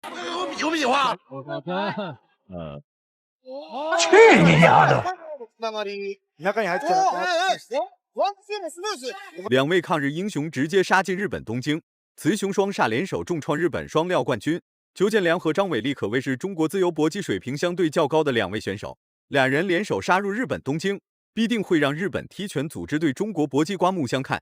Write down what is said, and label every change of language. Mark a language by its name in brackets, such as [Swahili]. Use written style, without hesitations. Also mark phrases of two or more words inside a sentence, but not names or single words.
[Chinese] 有比划？我看，去你丫的！ [Japanese] 中に入ってた。ワンツーもスムーズ。 [Chinese] 两位抗日英雄直接杀进日本东京，雌雄双煞联手重创日本双料冠军。邱建良和张伟丽可谓是中国自由搏击水平相对较高的两位选手，俩人联手杀入日本东京，必定会让日本踢拳组织对中国搏击刮目相看。